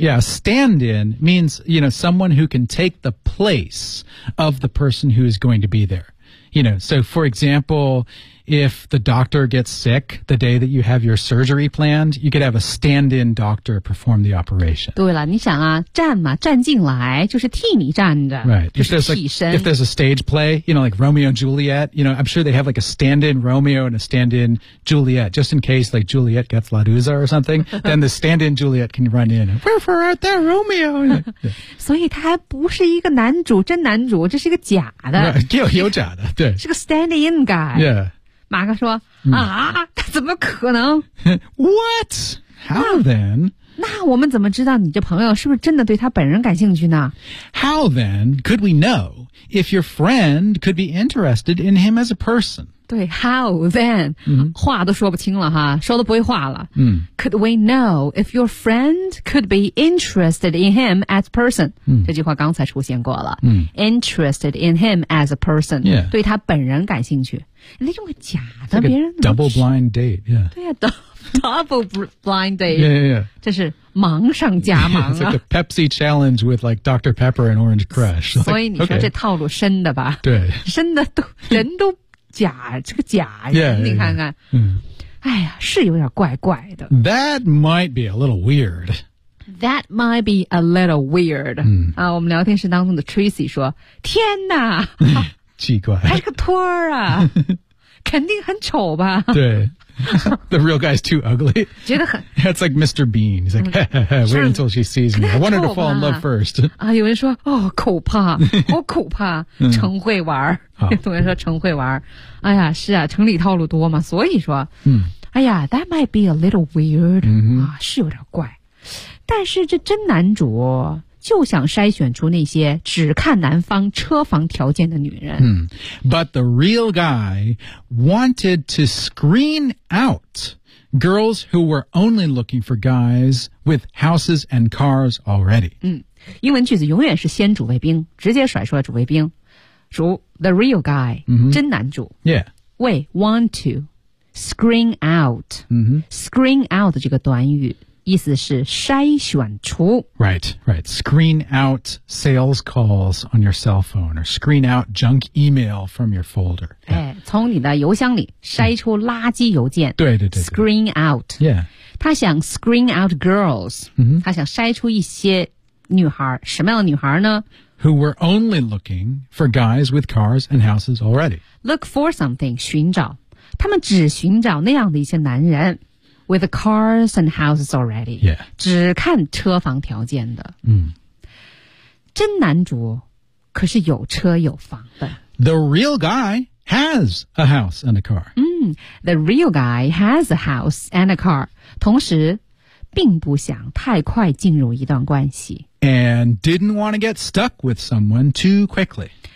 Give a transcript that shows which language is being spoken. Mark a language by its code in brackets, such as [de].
[en] Yeah, stand in means, you know, someone who can take the place of the person who is going to be there. You know, so for example, if the doctor gets sick the day that you have your surgery planned, you could have a stand-in doctor perform the operation. [zh] 对了你想啊站嘛站进来就是替你站着。 [en] Right. [zh] 就是替身 [en] if there's a stage play, you know, like Romeo and Juliet, you know, I'm sure they have like a stand-in Romeo and a stand-in Juliet, just in case like Juliet gets La Dusa or something, then the stand-in Juliet can run in. Wherefore art thou, Romeo? [zh] 所以他还不是一个男主真男主这是一个假的。 [en] Right. [zh] 有假的对。是个 [en] stand-in guy. Yeah. [zh] 马克说、嗯、啊怎么可能 [en] What? How then? [zh] 那我们怎么知道你这朋友是不是真的对他本人感兴趣呢 [en] How then could we know if your friend could be interested in him as a person? 对 how then?、嗯、 [zh] 话都说不清了哈说都不会话了、嗯、 [en] Could we know if your friend could be interested in him as a person?、嗯、 [zh] 这句话刚才出现过了、嗯、 [en] Interested in him as a person、 yeah. [zh] 对他本人感兴趣那用个假的、 [en] like、 [zh] 别人 [en] double blind date、yeah. 对呀、啊、double blind date yeah. [zh] 这是盲上加盲、啊、 [en] It's like a Pepsi challenge with like Dr. Pepper and Orange Crush [zh] 所以你说这套路深的吧对深的都人都假这个假人 [en] yeah, [zh] 你看看、 [en] yeah. [zh] 哎呀是有点怪怪的 [en] That might be a little weird、嗯 [zh] 啊、我们聊天室当中的 Tracy 说天哪奇怪还是个托儿啊肯定很丑吧 [en] 对The real guy's too ugly. That's like Mr. Bean. He's like, wait until she sees me. I want her to fall in love first. [zh] 啊，有人说，哦，可怕，好可怕，成会玩儿。同学说成会玩儿。哎呀，是啊，城里套路多嘛，所以说，哎呀 ， [en] that might be a little weird. [zh] 啊，是有点怪。但是这真男主就想筛选出那些只看男方车房条件的女人。 [en] But the real guy wanted to screen out girls who were only looking for guys with houses and cars already. [zh] 英文句子永远是先主谓宾，直接甩出了主谓宾。 [en] 主 the real guy,、真男主。 Yeah. Wait, want to screen out.、Screen out [zh] 这个短语。意思是筛选出 [en] Right, right. Screen out sales calls on your cell phone or screen out junk email from your folder.、 Yeah. [zh] 哎、从你的邮箱里筛出垃圾邮件。对对对。 [en] Screen out. Yeah. [zh] 他想 [en] screen out girls.、 [zh] 他想筛出一些女孩。什么样的女孩呢？ [en] Who were only looking for guys with cars and houses already. Look for something, 寻找。 [zh] 他们只寻找那样的一些男人。 [en] With the cars and houses already. Yeah. [zh] 只看车房条件的。真男主可是有车有房的。 [en] The real guy has a house and a car. The real guy has a house and a car. [zh] 同时并不想太快进入一段关系。 [en] And didn't want to get stuck with someone too quickly.